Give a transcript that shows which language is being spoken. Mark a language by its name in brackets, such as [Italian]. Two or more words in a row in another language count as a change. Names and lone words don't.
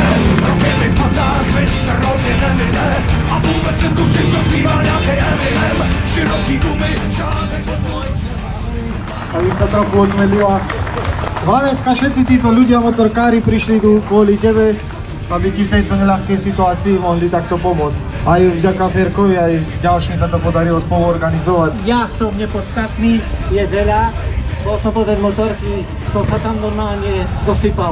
[Czech] Rokem mi v patách mistr rovně nemine a vůbec netuším, co zpívá nějaký Eminem. Široký gumy, žádnej z moje čela. [Slovak] Aby sa trochu osmelila. Vaneska, všetci títo ľudia, motorkári, prišli tu kvôli tebe, aby ti v tejto neľahkej situácii mohli takto pomôcť. Aj vďaka Ferkovi, aj ďalším sa to podarilo spoluorganizovať. Ja som nepodstatný, je veľa. Bol som pozrieť motorky, som sa tam normálne zosypal.